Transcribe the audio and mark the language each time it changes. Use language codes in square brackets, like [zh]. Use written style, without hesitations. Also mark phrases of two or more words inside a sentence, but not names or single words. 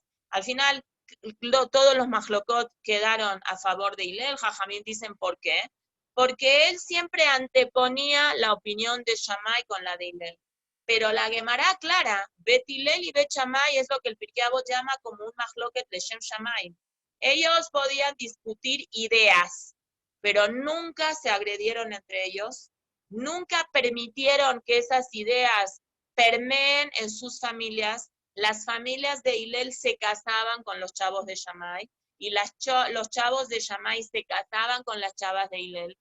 [es] Al final, todos los mahlokot quedaron a favor de Hillel. Jajamín dicen por qué. Porque él siempre anteponía la opinión de Shammai con la de Hillel. Pero la Gemara clara, Bet Hillel y Bet Shammai es lo que el Pirkei Avot llama como un mahloket [he] לשם שמאי. [es] Ellos podían discutir ideas, pero nunca se agredieron entre ellos, nunca permitieron que esas ideas permeen en sus familias. Las familias de Hillel se casaban con los chavos de Shammai y los chavos de Shammai se casaban con las chavas de Hillel.